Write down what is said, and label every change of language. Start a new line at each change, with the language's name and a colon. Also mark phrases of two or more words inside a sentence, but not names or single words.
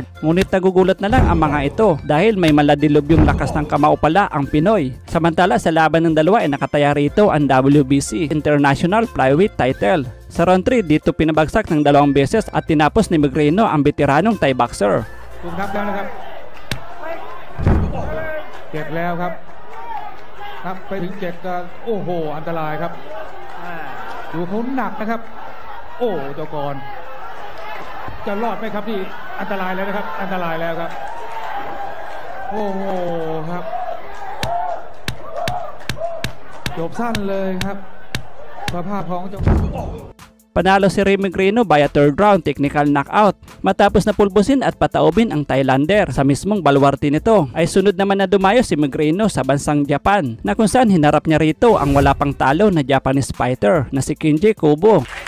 Filipino: Ngunit nagugulat na lang ang mga ito dahil may maladilobyong lakas ng kamao pala ang Pinoy. Samantala sa laban ng dalawa ay nakataya rito ang WBC International Flyweight title. Sa round 3 dito pinabagsak ng 2 beses at tinapos ni Migreno ang veteranong
English: Thai boxer.
Thai: ถูกนับแล้วนะครับเจ็ดแล้วครับครับไปถึง7ก็โอ้โหอันตรายครับดูเขาหนักนะครับโอ้เจ้ากรจะรอดไหมครับที่อันตรายแล้วนะครับอันตรายแล้วครับโอ้โหครับจบสั้นเลยครับสภาพของเจ้า
Filipino: Panalo si Rey Migreno
English: by a 3rd round technical knockout.
Filipino: Matapos na pulbusin at pataubin ang Thailander sa mismong baluarte nito, ay sunod naman na dumayo si Migreno sa bansang Japan, na kung saan hinarap niya rito ang wala pang talo na
English: Japanese fighter
Filipino: na si Kenji Kobo.